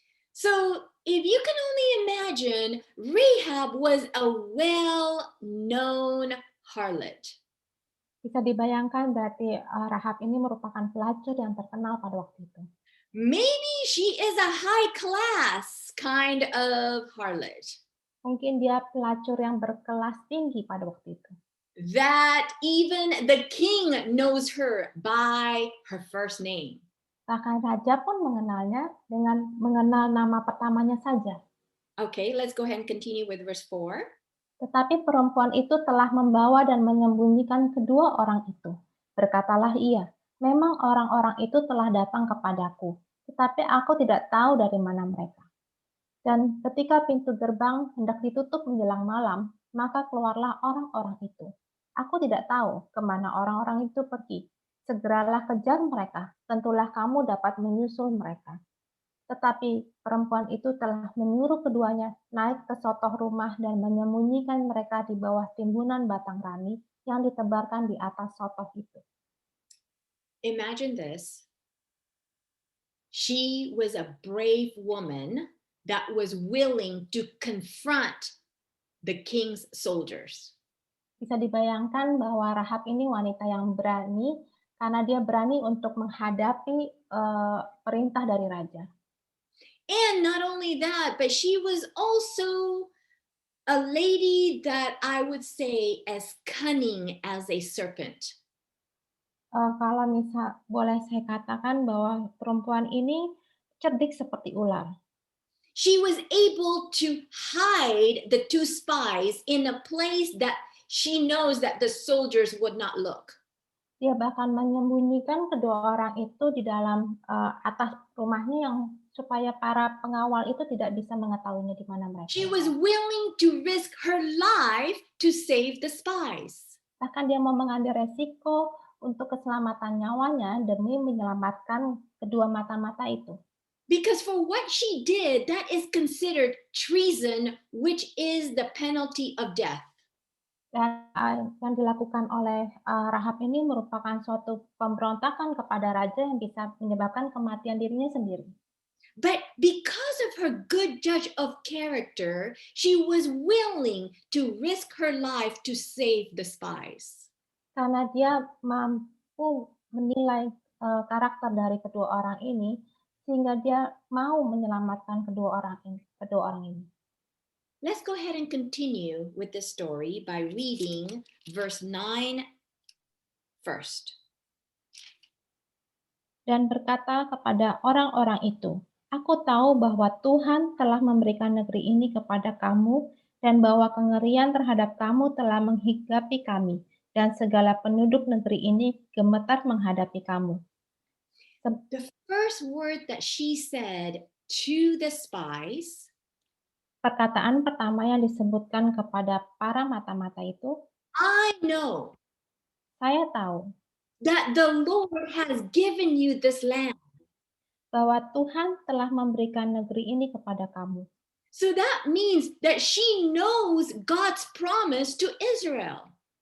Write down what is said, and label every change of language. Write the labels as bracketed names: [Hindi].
[English] So if you can only imagine, Rahab was a well-known harlot. [Indonesian] Bisa dibayangkan berarti Rahab ini merupakan pelacur yang terkenal pada waktu itu. [English] Maybe she is a high-class kind of harlot. [Indonesian] Mungkin dia pelacur yang berkelas tinggi pada waktu itu. [English] That even the king knows her by her first name. [Indonesian] Bahkan raja pun mengenalnya dengan mengenal nama pertamanya saja. [English] Okay, let's go ahead and continue with verse 4. [Indonesian] Tetapi perempuan itu telah membawa dan menyembunyikan kedua orang itu. Berkatalah ia, "Memang orang-orang itu telah datang kepadaku, tetapi aku tidak tahu dari mana mereka." Dan ketika pintu gerbang hendak ditutup menjelang malam, maka keluarlah orang-orang itu. Aku tidak tahu kemana orang-orang itu pergi. Segeralah kejar mereka, tentulah kamu dapat menyusul mereka. Tetapi perempuan itu telah menyuruh keduanya naik ke sotoh rumah dan menyembunyikan mereka di bawah timbunan batang rani yang ditebarkan di atas sotoh itu. [English] Imagine this. She was a brave woman that was willing to confront the king's soldiers. [Indonesian] Bisa dibayangkan bahwa Rahab ini wanita yang berani karena dia berani untuk menghadapi perintah dari raja. [English] And not only that, but she was also a lady that I would say as cunning as a serpent. [Indonesian] Kalau boleh saya katakan bahwa perempuan ini cerdik seperti ular. [English] She was able to hide the two spies in a place that she knows that the soldiers would not look. [Indonesian] Dia bahkan menyembunyikan kedua orang itu di dalam atas rumahnya yang supaya para pengawal itu tidak bisa mengetahuinya di mana mereka. [English] She was willing to risk her life to save the spies. [Indonesian] Bahkan dia mau mengambil resiko untuk keselamatan nyawanya demi menyelamatkan kedua mata-mata itu. [English] Because for what she did, that is considered treason, which is the penalty of death. [Indonesian] Dan yang dilakukan oleh Rahab ini merupakan suatu pemberontakan kepada raja yang bisa menyebabkan kematian dirinya sendiri. [English] But because of her good judge of character, she was willing to risk her life to save the spies. [Indonesian] Karena dia mampu menilai karakter dari kedua orang ini, sehingga dia mau menyelamatkan kedua orang ini. [English] Let's go ahead and continue with the story by reading verse 9 first. [Indonesian] Dan berkata kepada orang-orang itu, "Aku tahu bahwa Tuhan telah memberikan negeri ini kepada kamu dan bahwa kengerian terhadap kamu telah menghinggapi kami dan segala penduduk negeri ini gemetar menghadapi kamu." [English] The first word that she said to the spies, [Indonesian] perkataan pertama yang disebutkan kepada para mata-mata itu, [English] I know [Indonesian] "Saya tahu [English] that the Lord has given you this land." [Indonesian] bahwa Tuhan telah memberikan negeri ini kepada kamu." [English] So that means that she knows God's promise to Israel.